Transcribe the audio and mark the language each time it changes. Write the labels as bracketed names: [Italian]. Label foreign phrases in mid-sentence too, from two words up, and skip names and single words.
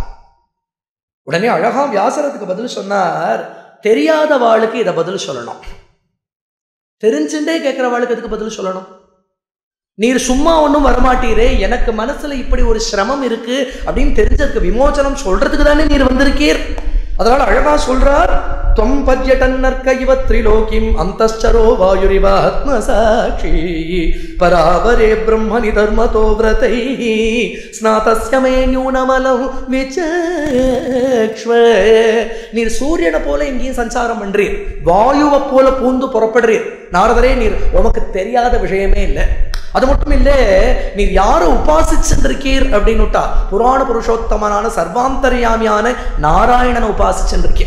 [Tamil] உடனே அழகா வியாசரத்துக்கு பதில் சொன்னார், தெரியாத வாளுக்கு இதை பதில் சொல்லணும், தெரிஞ்சுட்டே கேட்கிறவாளுக்கு எதுக்கு பதில் சொல்லணும்? நீர் சும்மா ஒன்றும் வரமாட்டீரே, எனக்கு மனசுல இப்படி ஒரு சிரமம் இருக்கு அப்படின்னு தெரிஞ்சதுக்கு விமோச்சனம் சொல்றதுக்கு தானே நீர் வந்திருக்கீர். அதனால அழகா சொல்றார், [Sanskrit] त्वं पर्यटन्नर्क इव त्रिलोकीं अन्तश्चरो वायुरिव आत्मसाक्षी परावरे ब्रह्मणि धर्मतो व्रतैः स्नातस्य मे न्यूनमलं विचक्ष्व. [Tamil] நீர் சூரியனை போல எங்கேயும் சஞ்சாரம் பண்றீர், வாயுவை போல பூந்து புறப்படுறீர். நாரதரே, நீர் உமக்கு தெரியாத விஷயமே இல்லை. அது மட்டும் இல்ல, நீர் யாரை உபாசிச்சுருக்கீர் அப்படின்னுட்டா புராண புருஷோத்தமனான சர்வாந்தர்யாமியான நாராயணனை உபாசிச்சுருக்கீர்.